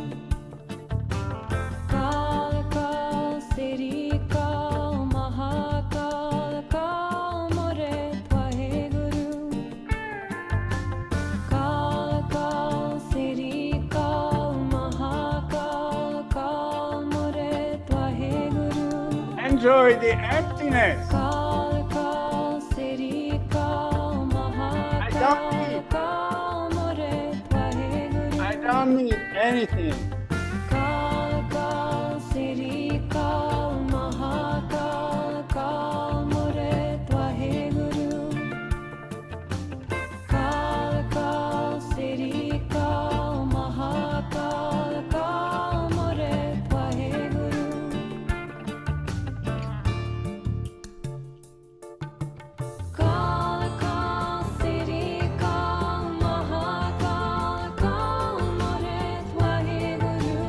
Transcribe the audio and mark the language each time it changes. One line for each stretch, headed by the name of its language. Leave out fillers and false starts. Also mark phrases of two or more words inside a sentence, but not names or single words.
Hindi: काल काल श्री काल महाकाल काल मोरे वाहे गुरु काल काल श्री काल महाकाल काल मोरे वाहे गुरु
English: Enjoy the emptiness.
Hindi: काल काल श्री काल महाकाल काल मोरे वाहे गुरु
English: I don't need anything.
Hindi: काल काल श्री काल महाकाल काल मोरे वाहे गुरु काल काल श्री काल महाकाल काल मोरे वाहे गुरु काल काल श्री काल महाकाल काल मोरे वाहे गुरु